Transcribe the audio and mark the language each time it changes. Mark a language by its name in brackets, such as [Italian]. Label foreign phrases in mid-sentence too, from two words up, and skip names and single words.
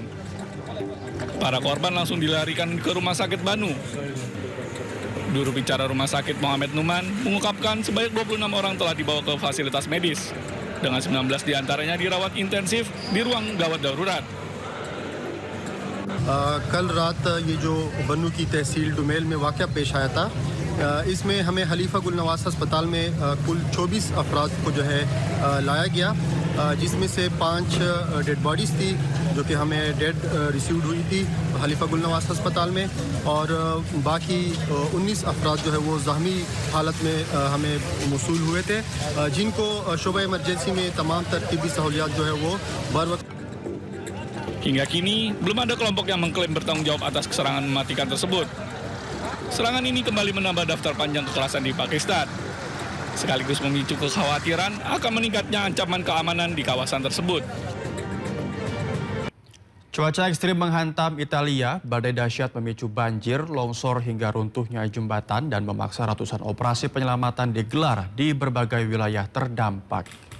[Indonesian] Para korban langsung dilarikan ke rumah sakit Banu. Juru bicara rumah sakit Mohamed Numan mengungkapkan sebanyak 26 orang telah dibawa ke fasilitas medis, dengan 19 diantaranya dirawat intensif di ruang gawat darurat. [Urdu] کل رات یہ جو بنوں کی تحصیل ڈومیل میں واقعہ پیش آیا تھا، اس میں ہمیں خلیفہ گل نواز اسپتال میں کل 24 افراد کو جو ہے لایا گیا، جس میں سے 5 [English] dead bodies [Urdu] تھی جو کہ ہمیں [English] dead received [Urdu] ہوئی تھی خلیفہ گل نواز اسپتال میں، اور باقی 19 افراد جو ہے وہ زخمی حالت میں ہمیں موصول ہوئے تھے، جن کو شعبہ ایمرجنسی میں تمام ترتیبی سہولیات جو ہے وہ بر وقت. [Indonesian] Hingga kini, belum ada kelompok yang mengklaim bertanggung jawab atas serangan mematikan tersebut. Serangan ini kembali menambah daftar panjang kekerasan di Pakistan, sekaligus memicu kekhawatiran akan meningkatnya ancaman keamanan di kawasan tersebut. Cuaca ekstrim menghantam Italia, badai dahsyat memicu banjir, longsor hingga runtuhnya jembatan dan memaksa ratusan operasi penyelamatan digelar di berbagai wilayah terdampak.